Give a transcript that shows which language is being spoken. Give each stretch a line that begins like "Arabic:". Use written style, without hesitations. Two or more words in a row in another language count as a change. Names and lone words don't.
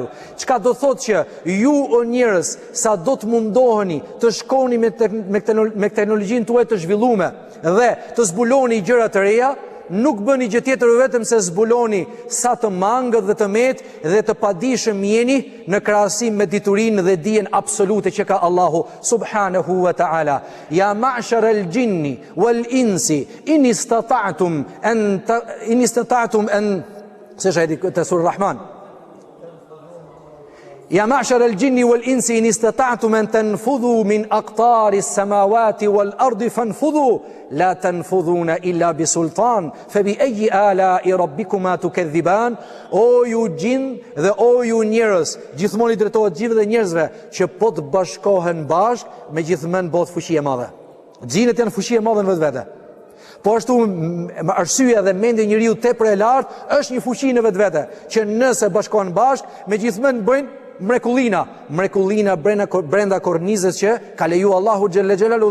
Albanian: Çka do thotë që ju o njerëz sa do të mundoheni të shkoni me teknologjinë tuaj të zhvilluar dhe të zbuloni gjëra të reja, nuk bëni gjë tjetër vetëm se zbuloni sa të mangët dhe të metë dhe të padijshëm jeni në krahasim me diturinë dhe dijen absolute që ka Allahu
Arabic: سبحانه وتعالى. يا معشر الجن والإنس إن استطعتم أن
Albanian: se shahidi të surë Rahman.
Arabic: يا معشر الجن والإنس إن استطعتم أن تنفذوا من أقطار السماوات والأرض فانفذوا لا تنفذون إلا بسلطان فبأي آلاء ربكما تكذبان.
Albanian: O ju gjin dhe o ju njerëz, gjithmonë i drejtohet gjithë dhe njerëzve që po të bashkohen bashk, megjithëse bëhet fuqi e madhe. Gjinët janë fuqi e madhe në vetvete. Po ashtu arsyeja dhe mendja e njeriu tepër e lartë është një fuqi në vetvete, që nëse bashkohen bashk, megjithëse bëjnë mrekullina brenda kornizës që ka leju Allahu
Arabic: جل جلاله.